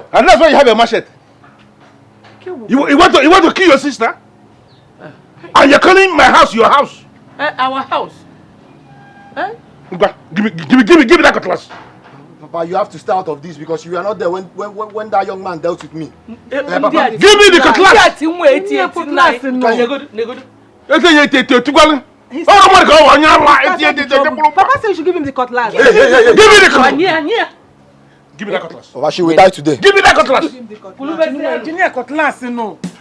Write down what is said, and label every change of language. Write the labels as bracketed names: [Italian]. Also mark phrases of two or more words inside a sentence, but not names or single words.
[English] And that's why you have a machete. You want to kill your sister? And you're calling my house your house? Our house. Give me that cutlass. Papa, you have to stay out of this because you were not there when that young man dealt with me. Papa, give me the cutlass. Papa said you should give him the cutlass. Give me the cutlass. Give me that cutlass. Papa, she will die today. Give me that cutlass. Junior cutlass, no.